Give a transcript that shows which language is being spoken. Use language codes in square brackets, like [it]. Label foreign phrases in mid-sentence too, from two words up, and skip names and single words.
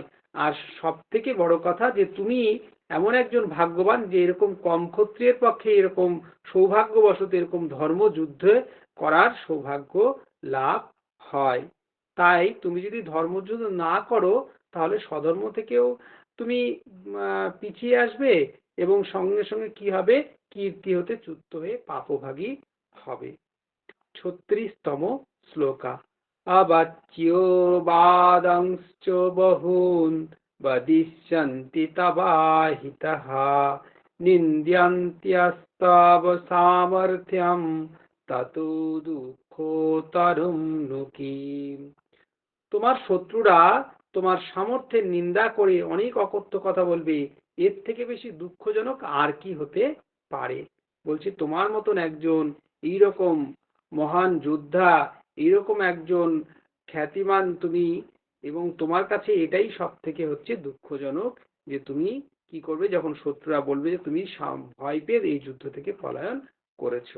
[bn] আর সব থেকে বড় কথা যে তুমি এমন একজন ভাগ্যবান যে এরকম কম ক্ষত্রিয়ের পক্ষে এরকম সৌভাগ্যবশত এরকম ধর্মযুদ্ধ করার সৌভাগ্য লাভ হয়। তাই তুমি যদি ধর্মযুদ্ধ না করো তাহলে স্বধর্ম থেকেও তুমি পিছিয়ে আসবে এবং সঙ্গে সঙ্গে কি হবে, কীর্তি হতে চ্যুত হয়ে পাপভাগী হবে। [sa] 36তম শ্লোকা अवच्यो बादंश्च बहून् वदिष्यन्ति तवाहितः निन्द्यन्त्यस्तव सामर्थ्यं ततो दुःखोत्तरं नु किम्। [bn] তোমার শত্রুরা তোমার সামর্থ্যের নিন্দা করে অনেক অকথ্য কথা বলবে, এর থেকে বেশি দুঃখজনক আর কি হতে পারে। বলছি তোমার মতন একজন এইরকম মহান যোদ্ধা, এইরকম একজন খ্যাতিমান তুমি, এবং তোমার কাছে এটাই সব থেকে হচ্ছে দুঃখজনক যে তুমি কি করবে যখন শত্রুরা বলবে যে তুমি ভয় পেয়ে এই যুদ্ধ থেকে পলায়ন করেছো।